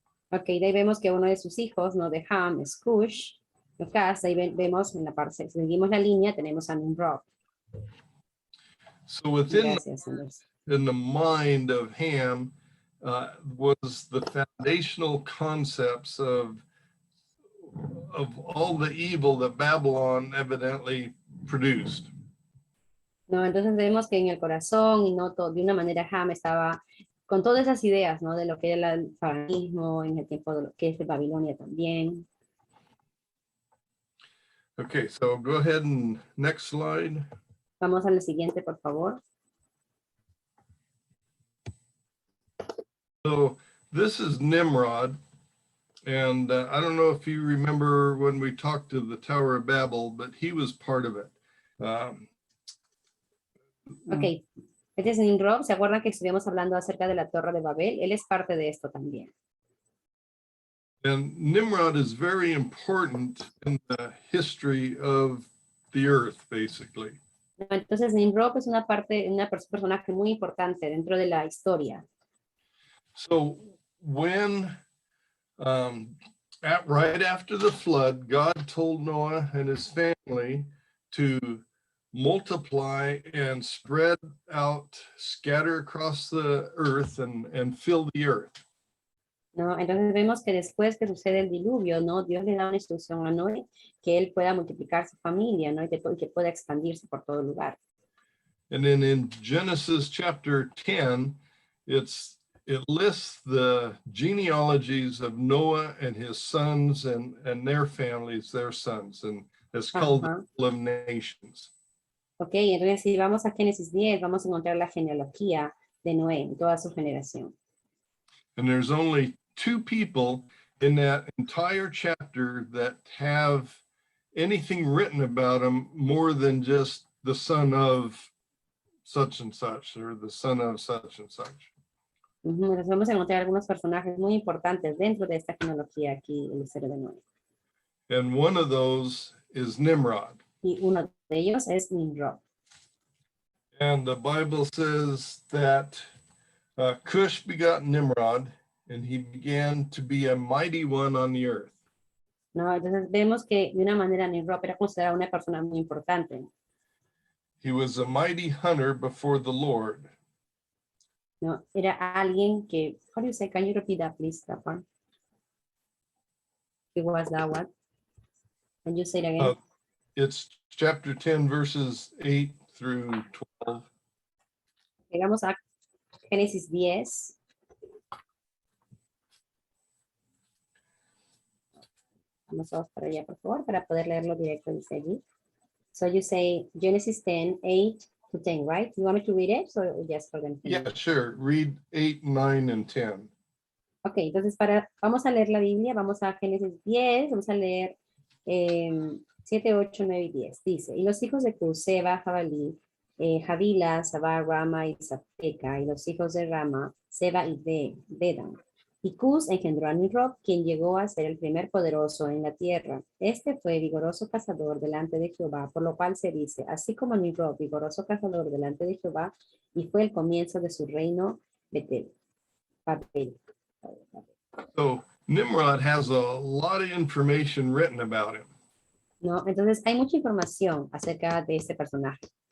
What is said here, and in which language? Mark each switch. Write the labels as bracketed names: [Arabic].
[Spanish] Ok, de ahí vemos que uno de sus hijos, ¿no? De Ham es Cush. Acá, ahí vemos en la parte, seguimos la línea, tenemos a Nimrod. [English] So within [Spanish] Gracias, Andrés. [English] in the mind of Ham was the foundational concepts of all the evil that Babylon evidently produced. [Spanish] No, entonces vemos que en el corazón y no de una manera Ham estaba con todas esas ideas, ¿no? De lo que era el paganismo en el tiempo de lo que es de Babilonia también. [English] Okay, so go ahead and next slide. [Spanish] Vamos a la siguiente, por favor. [English] So this is Nimrod. And I don't know if you remember when we talked to the Tower of Babel, but he was part of it. [Spanish] Ok, este es Nimrod. ¿Se acuerdan que estuvimos hablando acerca de la Torre de Babel? Él es parte de esto también. [English] And Nimrod is very important in the history of the earth, basically. [Spanish] Entonces Nimrod es una personaje muy importante dentro de la historia. [English] So when right after the flood, God told Noah and his family to multiply and spread out, scatter across the earth and fill the earth. [Spanish] ¿No? Entonces vemos que después que sucede el diluvio, ¿no? Dios le da una instrucción a Noé que él pueda multiplicar su familia, ¿no? Y que pueda expandirse por todo lugar. [English] And then in Genesis chapter 10, it lists the genealogies of Noah and his sons and their families, their sons, and it's called the Wheel of Nations. [Spanish] Ok, entonces si vamos a Génesis 10, vamos a encontrar la genealogía de Noé en toda su generación. [English] And there's only 2 people in that entire chapter that have anything written about them more than just the son of such and such, or the son of such and such. [Spanish] Entonces vamos a encontrar algunos personajes muy importantes dentro de esta genealogía aquí en la historia de Noé. [English] And one of those is Nimrod. [Spanish] Y uno de ellos es Nimrod. [English] And the Bible says that Cush begot Nimrod, and he began to be a mighty one on the earth. [Spanish] No, entonces vemos que de una manera Nimrod era considerado una persona muy importante. [English] He was a mighty hunter before the Lord. [Spanish] No, era alguien que, [English] how do you say, can you repeat that please, that one? It was that one. Can you say it again? It's chapter 10, verses 8 through 12. [Spanish] Llegamos a Génesis 10. Vamos para allá, por favor, para poder leerlo directo dice allí. [English] So you say Genesis 10, 8 to 10, right? You want me to read it? So just for them. Yeah, sure. Read 8, 9, and 10. [Spanish] Ok, entonces vamos a leer la Biblia, vamos a Génesis 10, vamos a leer 7, 8, 9 y 10. Dice, y los hijos de Cus, Seba, Jabalí, Javila, Sabá, Rama y Zapeca, y los hijos de Rama, Seba y Dedan. Y Cus engendró a Nimrod, quien llegó a ser el primer poderoso en la tierra. Este fue vigoroso cazador delante de Jehová, por lo cual se dice, así como Nimrod, vigoroso cazador delante de Jehová, y fue el comienzo de su reino, Babel. [English] So Nimrod has a lot of information written about him. [Spanish] No, entonces hay mucha información acerca de este personaje.